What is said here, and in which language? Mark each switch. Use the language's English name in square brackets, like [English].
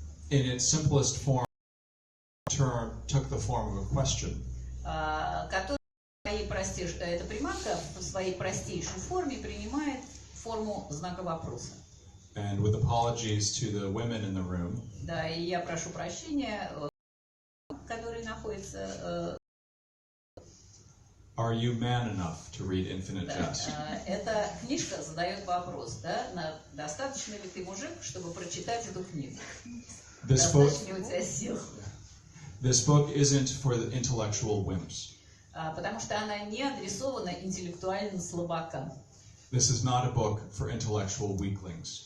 [English] In its simplest form, took the form of a question. [Russian] Которая эта приманка в своей простейшей форме принимает форму знака вопроса. [English] And with apologies to the women in the room, [Russian] Да, и я прошу прощения, которые находятся. [English] are you man enough to read Infinite Jest? [Russian] Эта книжка задает вопрос, да, достаточно ли ты мужик, чтобы прочитать эту книгу? Достаточно ли у тебя сил? [English] This book isn't for the intellectual wimps. [Russian] Потому что она не адресована интеллектуальным слабакам. [English] This is not a book for intellectual weaklings.